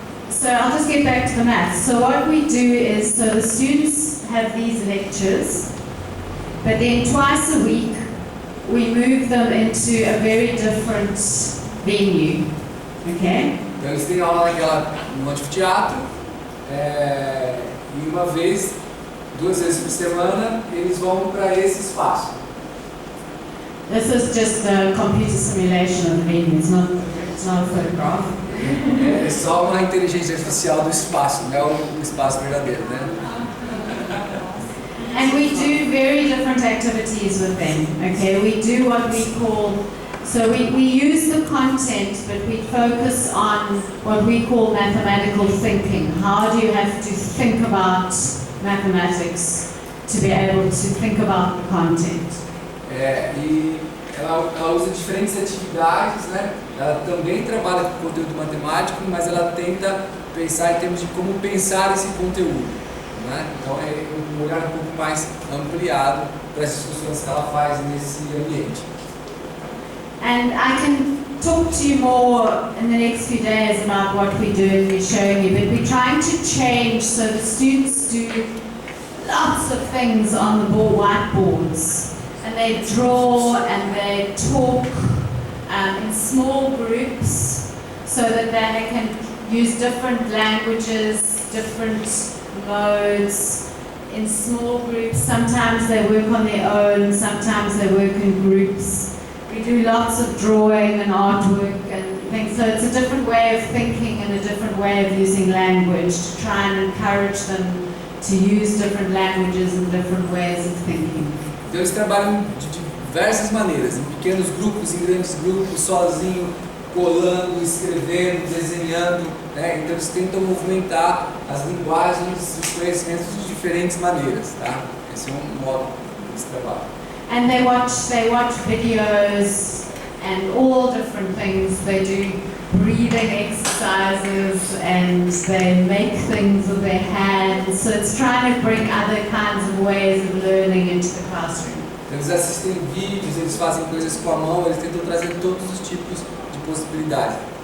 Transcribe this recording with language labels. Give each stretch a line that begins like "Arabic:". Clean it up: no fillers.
English: So I'll just get back to the maths. So what we do is, so the students have these lectures, but then twice a week we move them into a very different venue, okay?
Portuguese: Então eles têm aula no anfiteatro, e uma vez, 2 vezes por semana, eles vão para esse espaço.
English: This is just a computer simulation of the venue, it's not a photograph.
Portuguese: É só uma inteligência artificial do espaço, não é o espaço verdadeiro, né?
English: And we do very different activities with them, okay? We do what we call, so we use the content, but we focus on what we call mathematical thinking. How do you have to think about mathematics to be able to think about the content?
Portuguese: E ela usa diferentes atividades, né? Ela também trabalha com conteúdo matemático, mas ela tenta pensar em termos de como pensar esse conteúdo, né? Então é um olhar um pouco mais ampliado para as discussões que ela faz nesse ambiente.
English: And I can talk to you more in the next few days about what we do and we're showing you, but we're trying to change so the students do lots of things on the whiteboards. And they draw and they talk in small groups so that they can use different languages, different modes in small groups. Sometimes they work on their own, sometimes they work in groups. We do lots of drawing and artwork and things, so it's a different way of thinking and a different way of using language to try and encourage them to use different languages and different ways of thinking.
Portuguese: Então eles trabalham de diversas maneiras, em pequenos grupos, em grandes grupos, sozinho, colando, escrevendo, desenhando, né? Então eles tentam movimentar as linguagens e os conhecimentos de diferentes maneiras, tá? Esse é um modo desse trabalho.
English: And they watch videos and all different things. They do breathing exercises and they make things with their hands. So it's trying to bring other kinds of ways of learning into the classroom.
Portuguese: Eles assistem vídeos, eles fazem coisas com a mão, eles tentam trazer todos os tipos de possibilidades.